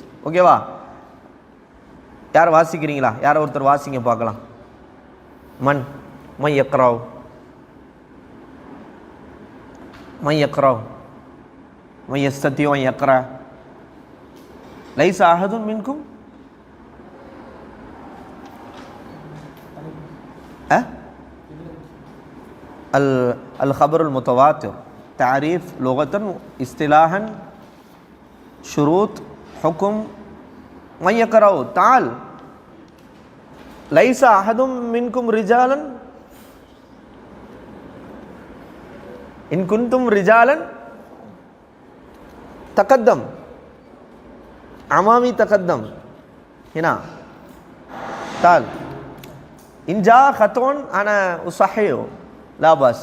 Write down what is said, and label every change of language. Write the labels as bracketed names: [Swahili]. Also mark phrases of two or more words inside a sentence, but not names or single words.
[Tamil] ஓகேவா? யார் வாசிக்கிறீங்களா? யாரை ஒருத்தர் வாசிங்க பார்க்கலாம். [Arabic] من ما يقرأ ما يقرأ ما يستطيع يقرأ ليس أحد منكم. الخبر المتواتر تعريف لغة اصطلاحا شروط حكم. من يقرأ تعال ليس أحد منكم رجالا إن كنتم رجالا تقدم أمامي تقدم هنا تعال إن جاء خطأ أنا أصححه لا بأس.